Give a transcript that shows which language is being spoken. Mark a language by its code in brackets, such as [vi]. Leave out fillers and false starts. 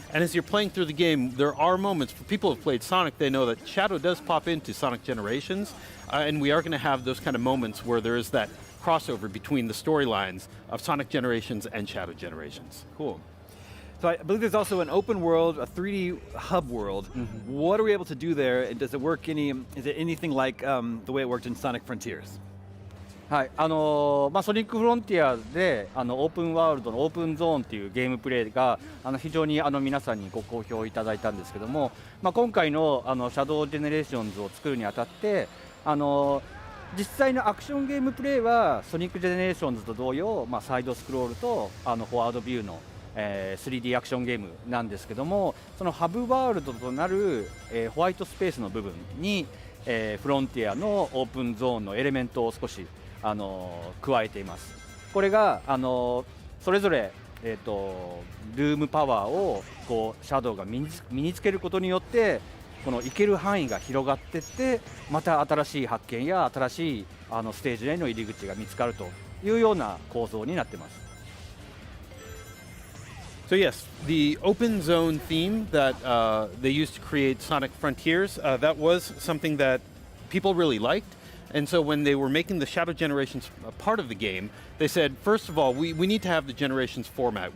[en] And as you're playing through the game, there are moments, for people who have played Sonic, they know that Shadow does pop into Sonic Generations, and we are going to have those kind of moments where there is that crossover between the storylines of Sonic Generations and Shadow Generations. Cool. So I believe there's also an open world, a 3D hub world. Mm-hmm. What are we able to do there, and does it work is it anything like the way it worked in Sonic Frontiers? [ja] はい、ソニックフロンティアでオープンワールドのオープンゾーンっていうゲームプレイが非常に皆さんにご好評いただいたんですけども、今回のシャドウジェネレーションズを作るにあたって実際のアクションゲームプレイはソニックジェネレーションズと同様、サイドスクロールとフォワードビューの3D アクションゲームなんですけども、そのハブワールドとなるホワイトスペースの部分にフロンティアのオープンゾーンのエレメントを少し加えています。これがそれぞれ、ルームパワーをシャドウが身につけることによってこの行ける範囲が広がっていって、また新しい発見や新しいステージへの入り口が見つかるというような構造になっています。 [en] So yes, the open zone theme that they used to create Sonic Frontiers, that was something that people really liked. And so when they were making the Shadow Generations part of the game, they said, first of all, we need to have the Generations format.